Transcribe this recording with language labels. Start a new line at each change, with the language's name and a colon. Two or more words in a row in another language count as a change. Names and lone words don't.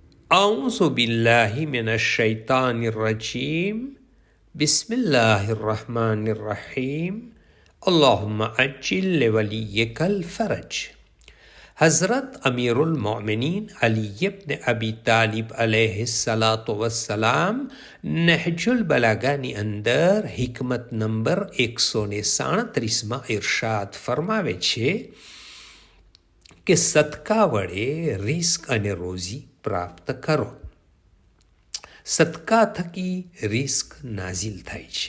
Arabic: أعوذ بالله من الشيطان الرجيم بسم الله الرحمن الرحيم اللهم عجل لوليك الفرج.
Gujarati: हज़रत अमीरुल मोमिनीन अली इब्न अबी तालिब
Arabic: عليه الصلاة والسلام
Gujarati: नहजुल बलागाની અંદર હિકમત નંબર 137માં ઇરશાદ ફરમાવે છે કે સદકા વડે રિસ્ક અને રોજી પ્રાપ્ત કરો. સદકા થકી રિસ્ક નાઝિલ થાય છે.